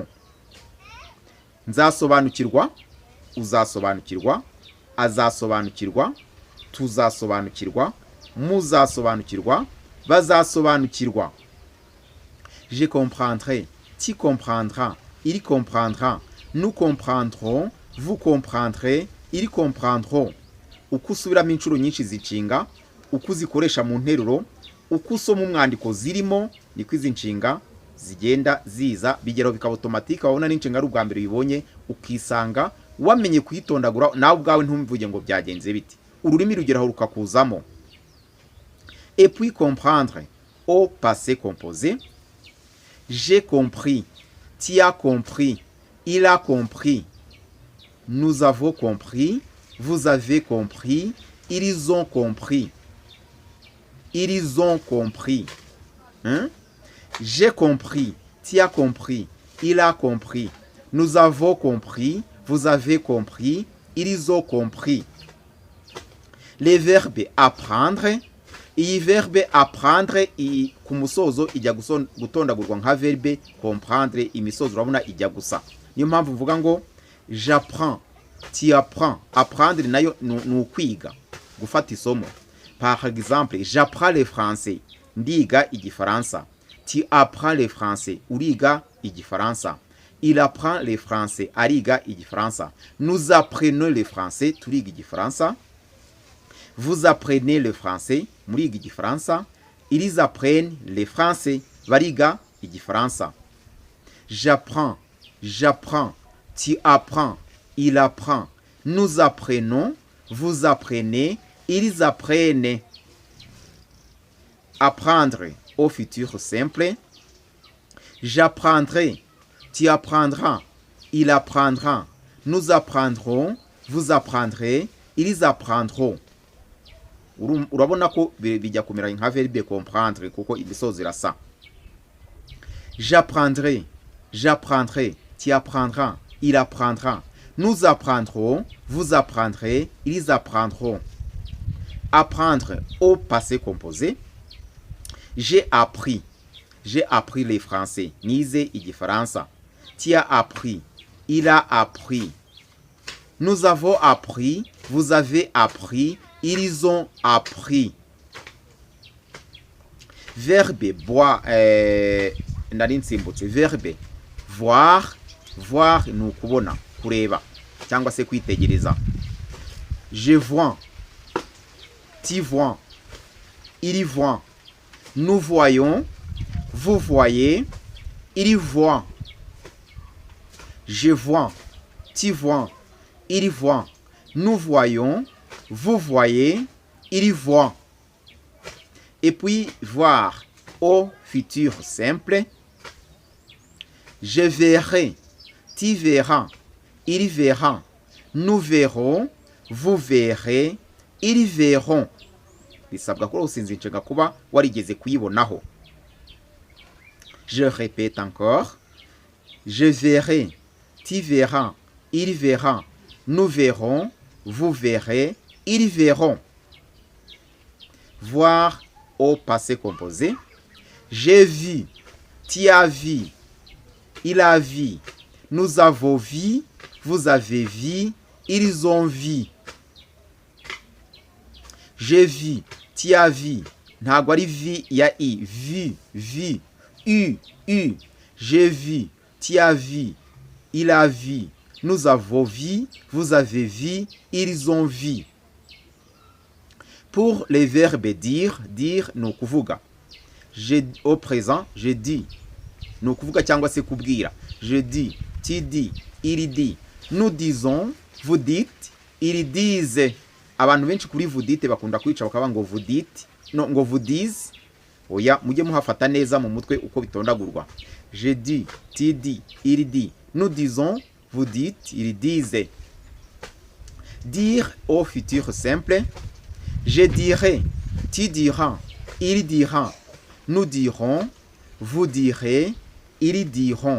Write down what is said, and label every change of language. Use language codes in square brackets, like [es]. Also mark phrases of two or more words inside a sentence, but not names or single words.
[rw] Nzasobanukirwa, uzasobanukirwa, azasobanukirwa, tuzasobanukirwa, muzasobanukirwa, bazasobanukirwa. [fr] Je comprendrai, tu comprendras, il comprendra, nous comprendrons, vous comprendrez, ils comprendront. [rw] Uko usubiramo inshuro nyinshi zicinga, uko uzikoresha mu nteruro, uko usoma umwandiko zirimo, niko izi nshinga zigenda ziza bigeraho bikaba automatique. Wabona n'inshinga ari ubwa mbere bibonye ukisanga wamenye kuyitondagura nawe ubwawe ntumvuge ngo byagenze biti, ururimi rugeraho rukakuzamo. [fr] Et puis comprendre au passé composé. J'ai compris, tu as compris, il a compris, nous avons compris, vous avez compris, ils ont compris. Ils ont compris. J'ai compris, tu as compris, il a compris, nous avons compris, vous avez compris, ils ont compris. Les verbes apprendre. [rw] Iyi [fr] verbe apprendre [rw] ku musozo ijya gutondagurwa nka [fr] verbe comprendre, [rw] imisozo urabona ijya gusa. Niyo mpamvu mvuga ngo [fr] j'apprends, tu apprends. [rw] Apprendre nayo ni ukwiga, gufata isomo. [fr] Par exemple, j'apprends le français, [rw] ndiga igifaransa. [fr] Tu apprends le français, [rw] uriga igifaransa. [fr] Il apprend le français, [rw] ariga igifaransa. [fr] Nous apprenons le français, [rw] turiga igifaransa. [fr] Vous apprenez le français, [rw] muriga igifaransa. [fr] Ils apprennent le français, [rw] bariga igifaransa. [fr] J'apprends, j'apprends, tu apprends, il apprend. Nous apprenons, vous apprenez, ils apprennent. Apprendre au futur simple. J'apprendrai, tu apprendras, il apprendra. Nous apprendrons, vous apprendrez, ils apprendront. [rw] Urabona ko bijya kumera nka verbe comprendre kuko imisozo irasa. [fr] J'apprendrai, j'apprendrai, tu apprendras, il apprendra. Nous apprendrons, vous apprendrez, ils apprendront. Apprendre au passé composé. J'ai appris les français, nize igifaransa. Tu as appris, il a appris. Nous avons appris, vous avez appris, ils ont appris. Verbe boire, verbe voir, voir [rw] ni ukubona, kureba cyangwa se kwitegereza. [fr] Je vois, tu vois, il voit, nous voyons, vous voyez, il voit. Je vois, tu vois, il voit, nous voyons, vous voyez, il voit. Et puis voir au futur simple. Je verrai, tu verras, il verra, nous verrons, vous verrez, ils verront. [rw] Bisabwa ko usinzincenga kuba warigeze kuyibonaho. [fr] Je répète encore. Je verrai, tu verras, il verra, nous verrons, vous verrez, ils verront. Voir au passé composé. J'ai vu, tu as vu, il a vu, nous avons vu, vous avez vu, ils ont vu. J'ai vu, tu as vu, [rw] ntabwo ari vi ya i, [fr] vu, u. J'ai vu, tu as vu, il a vu, nous avons vu, vous avez vu, ils ont vu. Pour les verbes dire [rw] ni ukuvuga. [fr] Au présent, je dis. [rw] Ni ukuvuga cyangwa se kubwira. [fr] Je dis, tu dis, il dit. Nous disons, vous dites, ils disent. [rw] Abantu benshi kuri [fr] vous dites [rw] bakunda kwica bakaba ngo [fr] vous dites, [rw] no ngo [fr] vous disent. [rw] Oya, mujye muhafata neza mu mutwe uko bitondagurwa. [fr] Je dis, tu dis, il dit. Nous disons, vous dites, ils disent. Dire au futur simple. Je dirai, tu diras, il dira. Nous dirons, vous direz, ils diront.